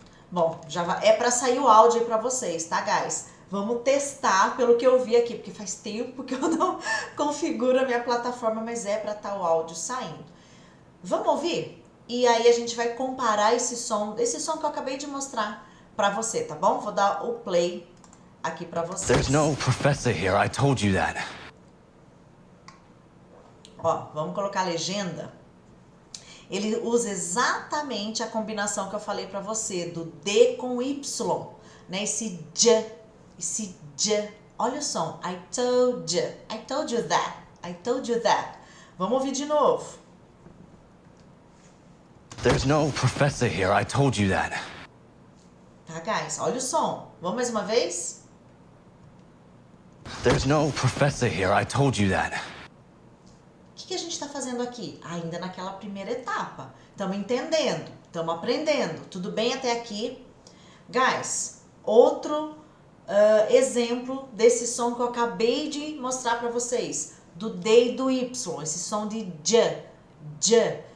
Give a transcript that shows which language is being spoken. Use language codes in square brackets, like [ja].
[pt] Bom, é para sair o áudio aí para vocês, tá, guys? Vamos testar pelo que eu vi aqui, porque faz tempo que eu não configuro a minha plataforma, mas é para estar o áudio saindo. Vamos ouvir? E aí a gente vai comparar esse som que eu acabei de mostrar para você, tá bom? Vou dar o play aqui para vocês. [en] There's no professor here, I told you that. [pt] Ó, vamos colocar a legenda. Ele usa exatamente a combinação que eu falei para você, do D com Y, né? Esse J Olha o som. [en] I told you. I told you that. I told you that. [pt] Vamos ouvir de novo. [en] There's no professor here. I told you that. [pt] Tá, guys? Olha o som. Vamos mais uma vez? [en] There's no professor here. I told you that. [pt] O que a gente está fazendo aqui? Ainda naquela primeira etapa. Estamos entendendo, estamos aprendendo. Tudo bem até aqui? Guys, outro exemplo desse som que eu acabei de mostrar para vocês. Do D e do Y. Esse som de J. J.